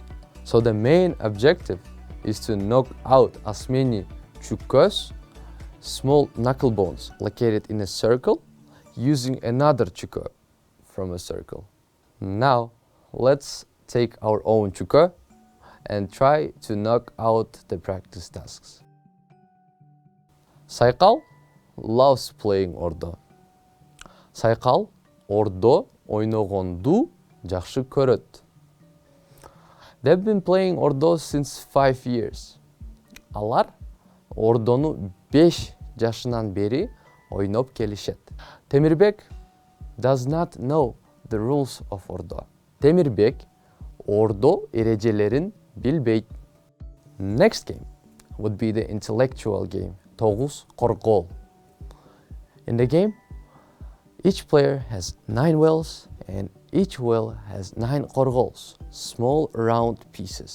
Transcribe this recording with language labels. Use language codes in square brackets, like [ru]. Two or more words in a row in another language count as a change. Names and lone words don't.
[en] So the main objective is to knock out as many chukos, small knuckle bones located in a circle, using another chuko from a circle. Now, let's take our own chuko and try to knock out the practice tasks. Saykal loves playing Ordo. [ky] Saykal Ordo ойногонду жакшы көрөт. [en] They've been playing Ordo since 5 years. [ky] Алар Ордону 5 жашынан бери ойноп келишет. [en] Темирбек does not know the rules of Ordo. [ky] Темирбек Ордо ережелерин билбейт. [en] Next game would be the intellectual game, Тогуз Коргол. In the game, each player has 9 wells and each well has 9 korgols, small round pieces.